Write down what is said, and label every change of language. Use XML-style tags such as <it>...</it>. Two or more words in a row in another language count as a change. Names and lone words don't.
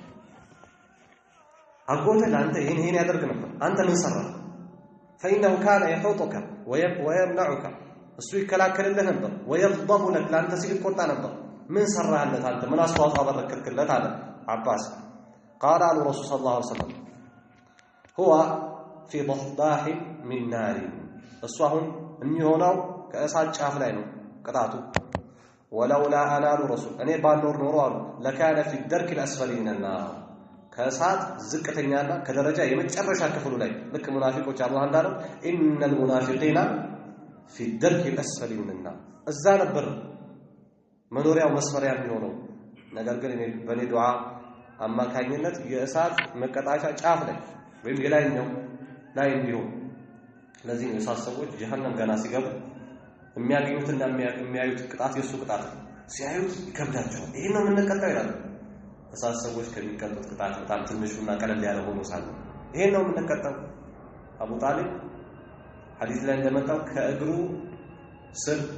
<am>አጎትህ ለአንተ ይህን ያደርግ ነበር፣ አንተ ምን ሰራህ?</am> <ar>فإنه كان يحوطك ويمنعك</ar> <am>እሱ ይከላከልልህ ነበር፣</am> <ar>ويغضب لك</ar> <am>ለአንተ ሲል ይቆጣ ነበር። ምን ሰራህለት አንተ? ምን አስተዋጽኦ አበረከትክለት? አለ አባስ። ቃለ አሉ</am> <ar>رسول صلى الله عليه وسلم هو في ضحضاح من نار</ar> <am>እሱ አሁን የሚሆነው ከእሳት ጫፍ ላይ ነው ቅጣቱ።</am> <ar>ولولا أنا</ar> <am>አሉ ረሱል እኔ ባልኖር ኖሮ አሉ</am> <ar>لكان في درك الأسفل من النار</ar> <am>ከእሳት ዝቅተኛና ከደረጃ የመጨረሻ ክፍሉ ላይ ልክ ሙናፊቆች አላህ እንዳለው</am> <ar>إن المنافقين في درك الأسفل من النار</ar> <am>እዛ ነበር መኖሪያው መስፈሪያ የሚሆነው። ነገር ግን በኔ ዱዓ አማካኝነት የእሳት መቀጣጫ ጫፍ ላይ ወይም የላይኛው ላይ እንዲሆን። ለዚህ ነው የእሳት ሰዎች ጀሃነም ገና ሲገቡ የሚያገኙትና የሚያዩት ቅጣት የሱ ቅጣት ሲያዩት ይከብዳቸዋል። ይሄን ነው የምንቀጣው ይላሉ። እሳት ሰዎች ከሚቀጡት ቅጣት በጣም ትንሹና ቀለል ያለ ሆኖ ሳለ ይሄን ነው የምንቀጣው። አቡ ጣሊብ ሐዲስ ላይ እንደመጣው ከእግሩ ስር</am>